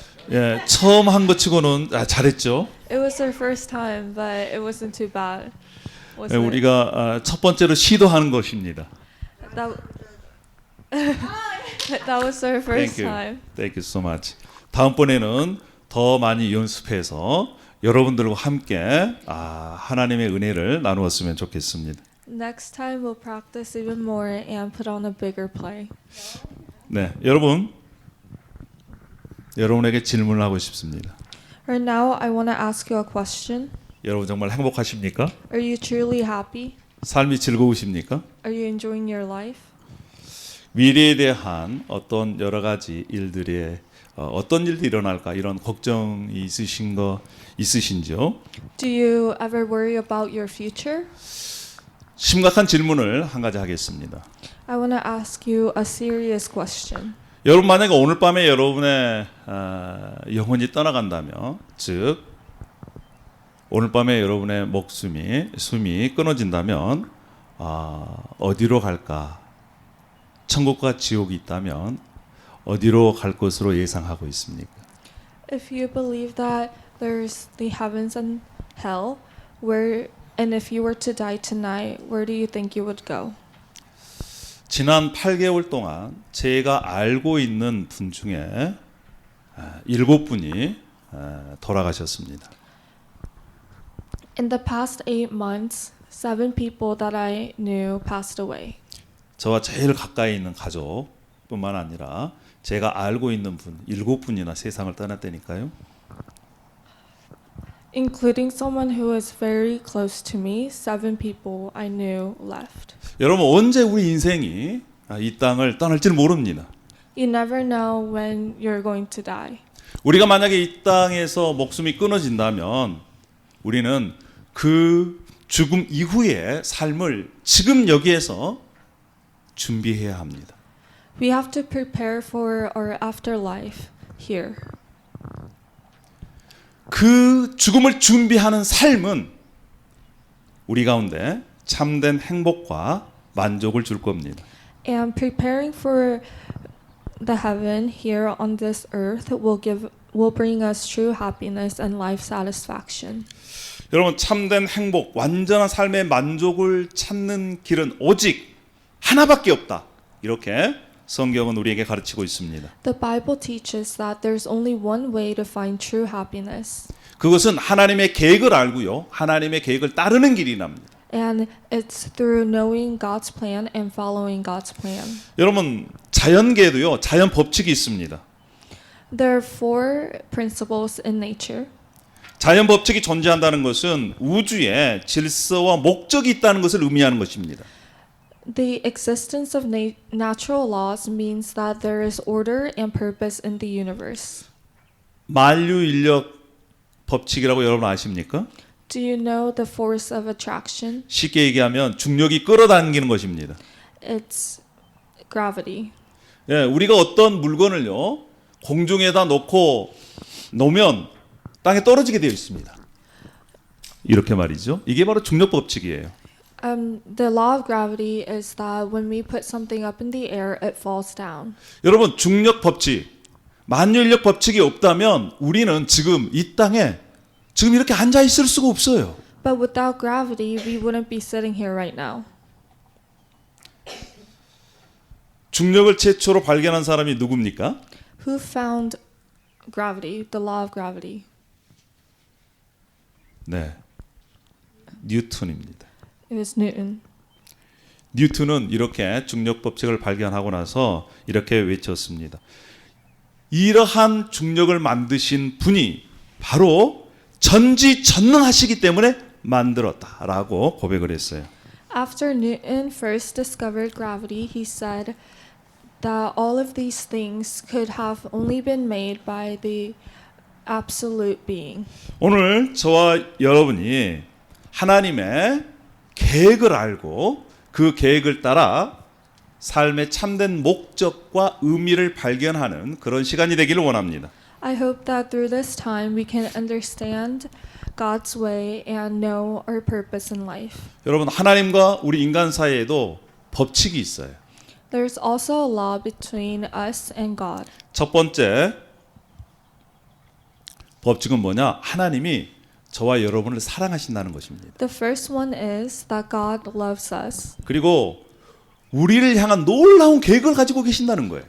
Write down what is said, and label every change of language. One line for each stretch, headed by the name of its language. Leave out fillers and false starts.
Korean: 예, 처음 한 것 치고는 잘했죠.
English: It was our first time, but it wasn't too bad. Was
Korean: 예,
English: it?
Korean: 우리가 첫 번째로 시도하는 것입니다.
English: That, that was our first Thank you. time. Thank you so much.
Korean: 다음번에는 더 많이 연습해서 여러분들과 함께 하나님의 은혜를 나누었으면 좋겠습니다.
English: Next time we'll practice even more and put on a bigger play.
Korean: 네, 여러분 여러분에게 질문을 하고 싶습니다.
English: Right now, I want to ask you a question.
Korean: 여러분 정말 행복하십니까?
English: Are you truly happy?
Korean: 삶이 즐거우십니까?
English: Are you enjoying your life?
Korean: 미래에 대한 어떤 여러 가지 일들에 어떤 일들이 일어날까 이런 걱정이 있으신지요?
English: Do you ever worry about your future?
Korean: 심각한 질문을 한 가지 하겠습니다.
English: I want to ask you a serious question.
Korean: 여러분 만약에 오늘 밤에 여러분의 영혼이 떠나간다면, 즉 오늘 밤에 여러분의 숨이 끊어진다면 어디로 갈까? 천국과 지옥이 있다면 어디로 갈 것으로 예상하고 있습니까?
English: If you believe that there's the heavens and hell, and if you were to die tonight, where do you think you would go?
Korean: 지난 8개월 동안 제가 알고 있는 분 중에 7분이 돌아가셨습니다.
English: In the past 8 months, 7 people that I knew passed away.
Korean: 저와 제일 가까이 있는 가족뿐만 아니라 제가 알고 있는 분 7분이나 세상을 떠났다니까요.
English: Including someone who was very close to me, 7 people I knew left.
Korean: 여러분 언제 우리 인생이 이 땅을 떠날지 모릅니다.
English: You never know when you're going to die.
Korean: 우리가 만약에 이 땅에서 목숨이 끊어진다면 우리는 그 죽음 이후의 삶을 지금 여기에서 준비해야 합니다.
English: We have to prepare for our afterlife here.
Korean: 그 죽음을 준비하는 삶은 우리 가운데 참된 행복과 만족을 줄 겁니다.
English: And preparing for the heaven here on this earth will bring us true happiness and life satisfaction.
Korean: 여러분 참된 행복, 완전한 삶의 만족을 찾는 길은 오직 하나밖에 없다. 이렇게 성경은 우리에게 가르치고 있습니다.
English: The Bible teaches that there's only one way to find true happiness.
Korean: 그것은 하나님의 계획을 알고요. 하나님의 계획을 따르는 길이랍니다.
English: And it's through knowing God's plan and following God's plan.
Korean: 여러분 자연계에도요. 자연 법칙이 있습니다.
English: There are 4 principles in nature.
Korean: 자연 법칙이 존재한다는 것은 우주에 질서와 목적이 있다는 것을 의미하는 것입니다.
English: The existence of natural laws means that there is order and purpose in the universe.
Korean: 만유인력 법칙이라고 여러분 아십니까?
English: Do you know the force of attraction?
Korean: 쉽게 얘기하면 중력이 끌어당기는 것입니다.
English: It's gravity.
Korean: 예, 우리가 어떤 물건을요 공중에다 놓으면 땅에 떨어지게 되어 있습니다. 이렇게 말이죠. 이게 바로 중력 법칙이에요.
English: The law of gravity is that when we put something up in the air, it falls down.
Korean: 여러분 중력 법칙, 만유인력 법칙이 없다면 우리는 지금 이 땅에 지금 이렇게 앉아 있을 수가 없어요.
English: But without gravity, we wouldn't be sitting here right now.
Korean: 중력을 최초로 발견한 사람이 누굽니까?
English: Who found gravity, the law of gravity?
Korean: 네, 뉴턴입니다.
English: It was Newton.
Korean: 뉴턴은 이렇게 중력 법칙을 발견하고 나서 이렇게 외쳤습니다. 이러한 중력을 만드신 분이 바로 전지전능하시기 때문에 만들었다라고 고백을 했어요.
English: After Newton first discovered gravity, he said that all of these things could have only been made by the absolute being.
Korean: 오늘 저와 여러분이 하나님의 계획을 알고 그 계획을 따라 삶의 참된 목적과 의미를 발견하는 그런 시간이 되기를 원합니다.
English: I hope that through this time we can understand God's way and know our purpose in life.
Korean: 여러분 하나님과 우리 인간 사이에도 법칙이 있어요.
English: There's also a law between us and God.
Korean: 첫 번째 법칙은 뭐냐? 하나님이 저와 여러분을 사랑하신다는 것입니다.
English: The first one is that God loves us.
Korean: 그리고 우리를 향한 놀라운 계획을 가지고 계신다는 거예요.